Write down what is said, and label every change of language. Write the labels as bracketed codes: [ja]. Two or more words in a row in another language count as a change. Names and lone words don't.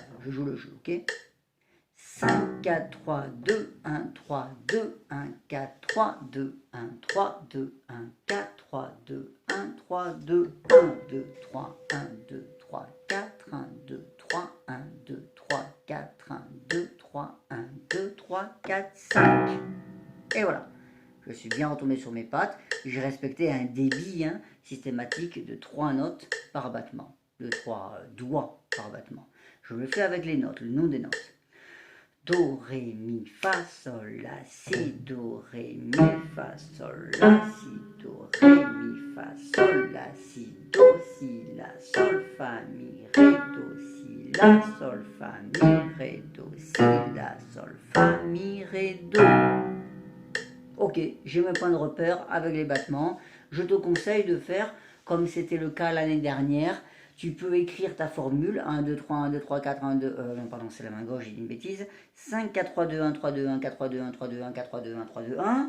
[fr] Je joue le jeu, ok? 5, 4, 3, 2, 1, 3, 2, 1, 4, 3, 2, 1, 3, 2, 1, 4, 3, 2, 1, 3, 2, 1, 2, 3, 1, 2, 3, 4, 1, 2, 3, 1, 2, 3, 4, 1, 2, 3, 1, 2, 3, 4, 5. Et voilà. Je suis bien retombé sur mes pattes. J'ai respecté un débit systématique de 3 notes par battement. De 3 doigts par battement. Je le fais avec les notes, le nom des notes. Do, ré, mi, fa, sol, la, si, do, ré, mi, fa, sol, la, si, do, ré, mi, fa, sol, la, si, do, si, la, sol, fa, mi, ré, do, si, la, sol, fa, mi, ré, do, si, la, sol, fa, mi, ré, do. Ok, j'ai mes points de repère avec les battements. Je te conseille de faire comme c'était le cas l'année dernière. Tu peux écrire ta formule 1, 2, 3, 1, 2, 3, 4, 1, 2, non pardon c'est la main gauche, j'ai dit une bêtise. 5, 4, 3, 2, 1, 3, 2, 1, 4, 3, 2, 1, 3, 2, 1, 4, 3, 2, 1, 3, 2, 1.